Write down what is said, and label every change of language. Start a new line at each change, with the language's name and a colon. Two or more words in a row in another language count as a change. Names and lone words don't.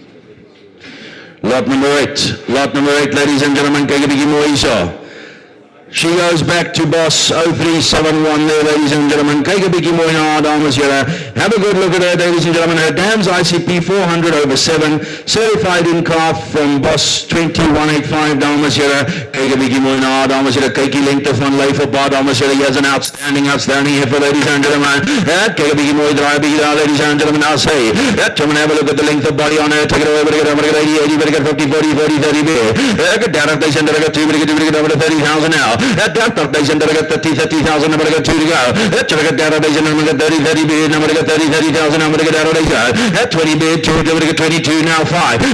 English: Lot number 8, ladies and gentlemen,
Afrikaans: kyk 'n bietjie mooi hierso.
English: She goes back to boss 0371 there, ladies and gentlemen.
Afrikaans: Kyk 'n bietjie mooi na haar, dames en here.
English: Have a good look at her, ladies and gentlemen. Her dam's ICP 400/7, certified in calf from boss 2185,
Afrikaans: dames en here. Kyk 'n bietjie mooi na haar, dames en here. Kyk die lengte van lyf op haar, dames en here.
English: He has an outstanding heifer, ladies and gentlemen.
Afrikaans: Kyk 'n bietjie mooi draai, bietjie daar,
English: ladies and gentlemen. I'll say, gentlemen, have a look at the length of body on her. Take it away, break it, 80, break it, 50, 40, 40, 30, get down, they send it, 2, break it, over to 30,000 now. That they send it, 30,000, number 2 to go. Check it down, they send it, 30 bid, number 30,000, number get out of that 20 bid, 2, 22, now 5.